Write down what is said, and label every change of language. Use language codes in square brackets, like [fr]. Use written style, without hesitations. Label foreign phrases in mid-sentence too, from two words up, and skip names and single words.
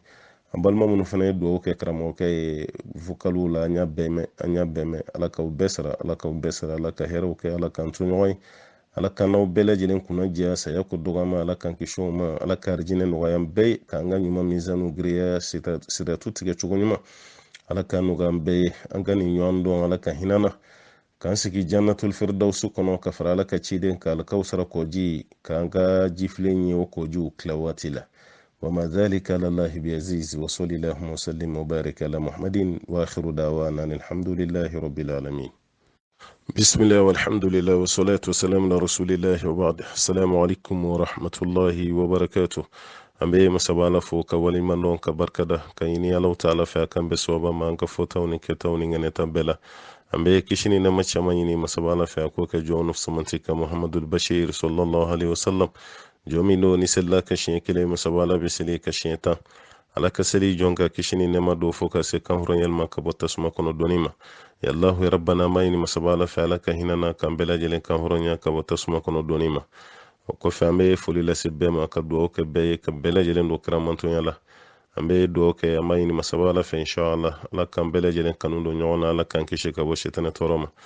[bm] An balima minnu fana ye duwawu kɛ karamɔgɔkɛ ye vocalu la, an y'a bɛɛ mɛn, ala k'aw bɛɛ sara, ala ka hɛrɛw kɛ, ala k'an to ɲɔgɔn ye, ala ka n'aw bɛɛ lajɛlen kunna jɛya, saya ko dɔgɔma, ala k'an kisi o ma, ala ka arijinɛ nɔgɔya an bɛɛ ye, k'an ka ɲuman mizanu giriya siratu tigɛ cogo ɲuman, ala ka nɔgɔya an bɛɛ ye, an ka nin ɲɔgɔn dɔn, ala ka hinana, k'an sigi [ar] جنة الفردوس [bm] kɔnɔ ka fara ala ka ciden ka alkawsara kɔji, k'an ka jifilen ye o kɔjiw tila waati la. [ar] وما ذلك على الله بعزيز وصلى اللهم وسلم وبارك على محمد واخر دعوانا الحمد لله رب العالمين. بسم الله والحمد لله والصلاة والسلام على رسول الله وبعد. السلام عليكم ورحمة الله وبركاته. [bm] an bɛ masaba ala fo ka waliman dɔn ka barikada ka ɲini alaw taala fɛ a kan bɛ sababa ma an ka fɔtaw ni kɛtaw ni ŋɛnɛta bɛɛ la. An bɛ kisi ni nɛɛma caman ɲini masaba ala fɛ a k'o kɛ jɔn samanti ka muhammadul bashir [ar] صلى الله عليه وسلم, [bm] jɔn min don ni selila ka siɲɛ kelen masaba ala bɛ seli ka siɲɛ 10. ala ka seli jɔn ka kisi ni nɛɛma don fo ka se kanhɔrɔnyɛli ma ka bɔ tasuma kɔnɔ dɔnni ma. [ar] يا الله يا ربنا [bm] an b'a ɲini masaba ala fɛ ala ka hinana k'an bɛɛ lajɛlen kanhɔrɔnya ka bɔ tasuma kɔnɔ dɔnni ma. O kɔfɛ an bɛ foli lase bɛɛ ma ka duwawu kɛ bɛɛ ye, ka bɛɛ lajɛlen don kiramantonya la. An bɛ duwawu kɛ, an b'a ɲini masaba ala fɛ inshallah, ala k'an bɛɛ lajɛlen kanu don ɲɔgɔn na, ala k'an kisi ka bɔ shetana tɔɔrɔ ma.